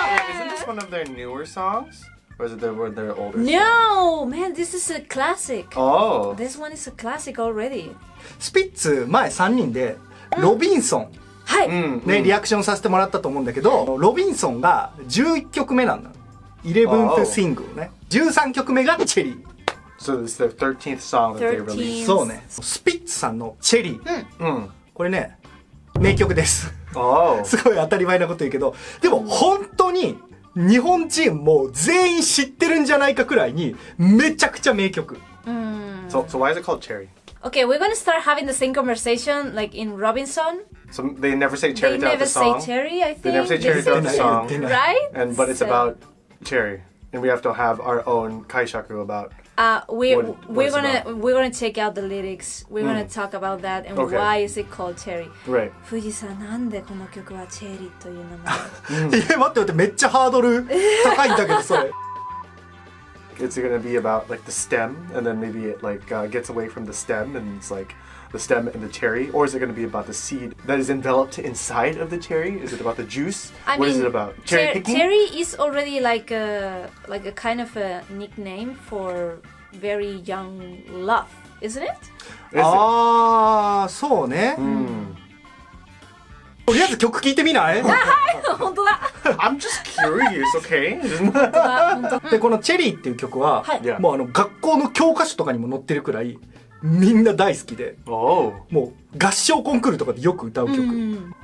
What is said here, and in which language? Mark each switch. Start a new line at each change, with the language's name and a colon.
English: Isn't this one of their newer songs? Or is it one of their older songs? No, man, this is a classic. Oh. This one is a classic already.
Japanese: スピッツ前3人でロビンソン、はい。ね、リアクションさせてもらったと思うんだけど、ロビンソンが11曲目なんだ。 11th シングルね。13曲目がチェリー。
English: So this is their 13th song that they released.
Japanese: そうね。スピッツさんのチェリー。これね、名曲です。
English: Oh.
Japanese: すごい当たり前なこと言うけど、でも本当に日本人も全員知ってるんじゃないかくらいにめちゃくちゃ名曲。
English: So why is it called Cherry? Okay, we're gonna start having the same conversation like in Robinson. So they never say Cherry They throughout never the song. say Cherry, I think. They never say Cherry throughout the song. Right? But it's about Cherry. And we have to have our own kaishaku about we're it's gonna check out the lyrics. We're gonna talk about that and why is it called Cherry. Right.
Japanese: 富士山なんでこの曲はチェリーという名前。待って待って、めっちゃハードル高いんだけどそれ。
English: It's gonna be about like the stem, and then maybe it like gets away from the stem, and it's like the stem and the cherry, or is it gonna be about the seed that is enveloped inside of the cherry? Is it about the juice? What is it about? Cherry picking? Cherry is already like a kind of a nickname for very young love, isn't it?
Japanese: ああ、そうね。とりあえず曲聴いてみない？本当だ。
English: I'm just curious, okay?
Japanese: でこの「チェリー」っていう曲は、もう学校の教科書とかにも載ってるくらいみんな大好きで、もう合唱コンクールとかでよく歌う曲。